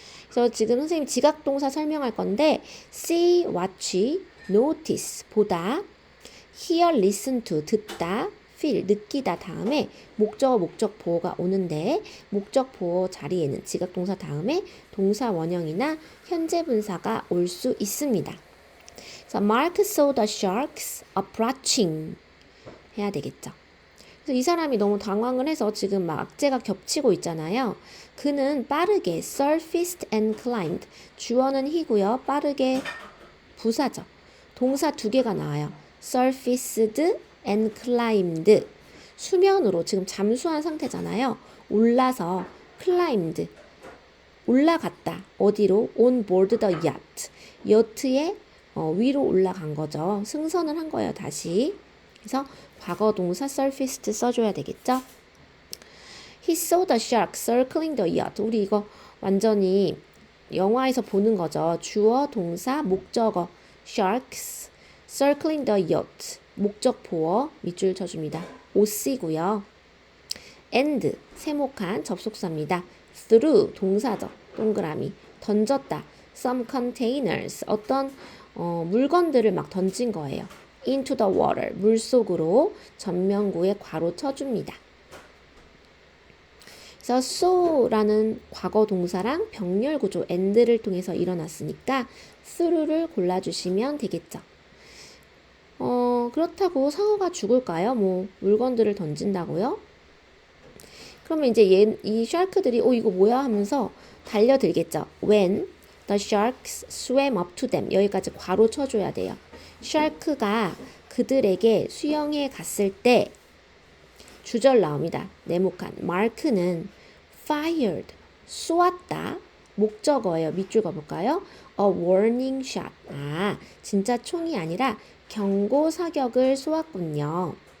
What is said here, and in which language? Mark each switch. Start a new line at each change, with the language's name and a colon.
Korean: 그래서 지금 선생님 지각동사 설명할 건데 see, watch, notice, 보다, hear, listen to, 듣다, feel, 느끼다 다음에 목적어, 목적 보어가 오는데 목적 보어 자리에는 지각동사 다음에 동사 원형이나 현재 분사가 올 수 있습니다. 그래서
English: Mark saw the sharks approaching 해야 되겠죠.
Korean: 그래서 이 사람이 너무 당황을 해서 지금 막 악재가 겹치고 있잖아요. 그는 빠르게
English: surfaced and climbed.
Korean: 주어는 he고요. 빠르게 부사죠. 동사 두 개가 나와요.
English: surfaced and climbed.
Korean: 수면으로 지금 잠수한 상태잖아요. 올라서 climbed. 올라갔다. 어디로?
English: on board the yacht.
Korean: 여트에 위로 올라간 거죠. 승선을 한 거예요. 다시. 그래서 과거 동사 surfaced 써줘야 되겠죠?
English: He saw the shark circling the yacht.
Korean: 우리 이거 완전히 영화에서 보는 거죠. 주어, 동사, 목적어
English: sharks circling the yacht.
Korean: 목적 보어 밑줄 쳐줍니다. OC고요. and 세모칸 접속사입니다. through 동사죠. 동그라미 던졌다.
English: some containers
Korean: 어떤 물건들을 막 던진 거예요.
English: into the water
Korean: 물속으로 전면구에 괄호 쳐줍니다. 그래서 so라는 과거 동사랑 병렬 구조 and를 통해서 일어났으니까 through를 골라주시면 되겠죠. 그렇다고 상어가 죽을까요? 뭐 물건들을 던진다고요? 그러면 이제 이 샤크들이 이거 뭐야 하면서 달려들겠죠.
English: When the sharks swam up to them
Korean: 여기까지 괄호 쳐줘야 돼요. 샤크가 그들에게 수영해 갔을 때 주절 나옵니다. 네모칸 마크는 fired 쏘았다. 목적어예요. 밑줄 그어볼까요?
English: A warning shot.
Korean: 진짜 총이 아니라 경고 사격을 쏘았군요.